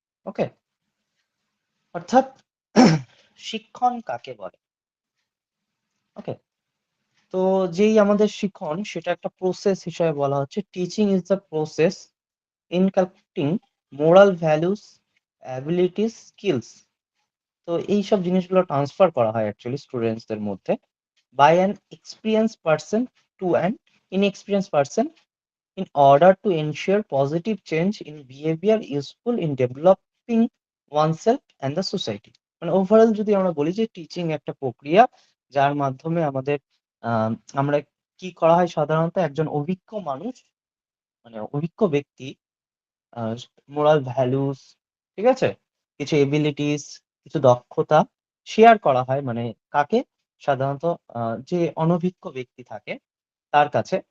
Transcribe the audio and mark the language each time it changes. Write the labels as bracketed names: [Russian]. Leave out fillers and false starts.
[Bangla] ওকে, অর্থাৎ শিক্ষণ কাকে বলে। ওকে, তো যেই আমাদের শিক্ষণ সেটা একটা প্রসেস হিসেবে বলা হচ্ছে। [English] Teaching is the process inculcating moral values, abilities, skills. [Bangla] তো এইসব জিনিসগুলো ট্রান্সফার করা হয় অ্যাকচুয়ালি স্টুডেন্টসদের মধ্যে [English] by an experienced person to an inexperienced person in order to ensure positive change in behavior useful in developing oneself and the society। [Bangla] মানে overall যদি আমরা বলি যে টিচিং একটা প্রক্রিয়া যার মাধ্যমে আমাদের আহ, আমরা কি করা হয় সাধারণত একজন অভিজ্ঞ মানুষ, মানে অভিজ্ঞ ব্যক্তি মোরাল ভ্যালুস, ঠিক আছে, কিছু এবিলিটিস, কিছু দক্ষতা শেয়ার করা হয়, মানে কাকে, সাধারণত যে অনভিজ্ঞ ব্যক্তি থাকে তার কাছে।